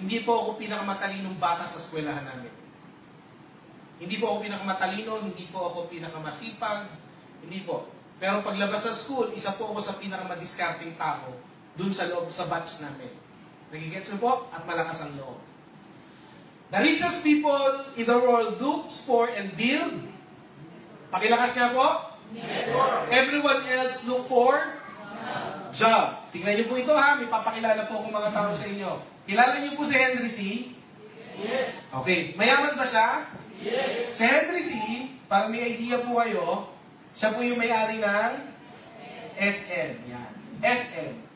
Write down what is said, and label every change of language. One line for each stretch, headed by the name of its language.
Filipino: Hindi po ako pinakamatalinong bata sa eskwelahan namin. Hindi po ako pinakamatalino, hindi po ako pinakamasipag, hindi po. Pero paglabas sa school, isa po ako sa pinakamadiscarding tao dun sa loob, sa batch namin. Nagigets mo po? At malakas ang loob.
English: The richest people in the world looks for and build.
Filipino: Pakilakas nga po.
English: Everyone else look for job.
Filipino: Tingnan niyo po ito ha, may papakilala po akong mga tao sa inyo. Kilala niyo po si Henry C?
English: Yes.
Filipino: Okay. Mayaman ba siya?
English: Yes.
Filipino: Si Henry C, para may idea po kayo, siya po yung may-ari ng SM. Yan. SM.